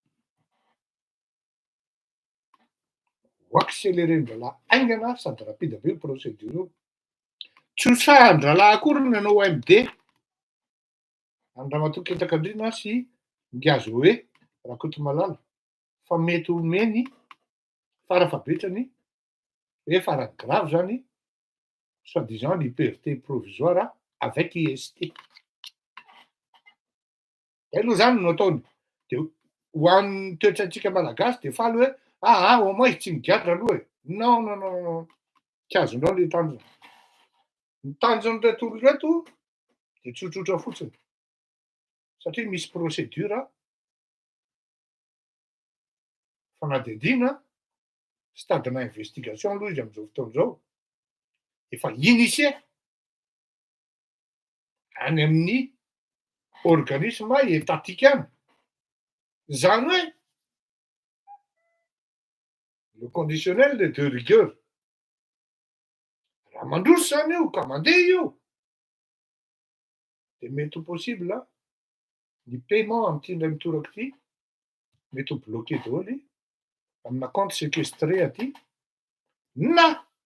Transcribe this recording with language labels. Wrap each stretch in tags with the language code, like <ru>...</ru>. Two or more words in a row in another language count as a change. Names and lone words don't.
<mg>Ho accélérer-n-dralahy aingana sady rapide be procédure io. Tsy ho sahan-dralahy akory ny hanao OMD any Ramatoa Ketakandrina sy Ngia Zoe Rakotomalala fa mety omeny fara-fahabetrany hoe farany grave zany</mg> <fr>soi-disant liberté provisoire avec IST.</fr> <mg>Zay aloha zany no ataony. De ho an'ny toetrantsika malagasy de faly hoe</mg> <fr>au moins</fr> <mg>tsy migadra aloha e. Non. Tsy azonao le tanjona. Ny tanjon'ireto olon'ireto de tsotsotra fotsiny. Satria misy procédure fanadihadiana stade-na investigation aloha izy am'izao fotoan'izao. Efa initié any amin'ny organisme étatique any. Zany hoe</mg> <fr>le conditionnel de rigueur.</fr> <mg>Raha mandroso zany io ka mandeha io de mety ho possible ny paiement am'ty indray mitoraka ity mety ho bloqué daholo amina</mg> <fr>compte séquestré</fr> <mg>aty na</mg>